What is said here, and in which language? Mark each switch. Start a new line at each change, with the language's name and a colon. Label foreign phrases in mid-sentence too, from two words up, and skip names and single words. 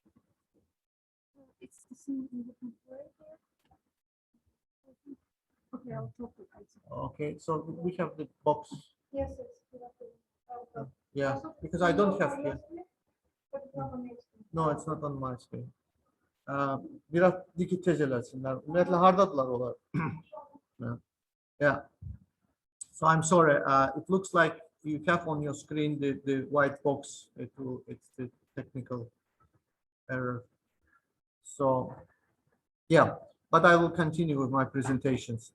English: Okay, I'll talk to you. Okay, so we have the box. Yes, yes. Yeah, because I don't have here. No, it's not on my screen.
Azerbaijani: Biraz dikkat tezelesinler. Ümumiyyətlə hardadılar onlar?
English: Yeah. So I'm sorry. It looks like you have on your screen the white box. It's the technical error. So yeah, but I will continue with my presentations.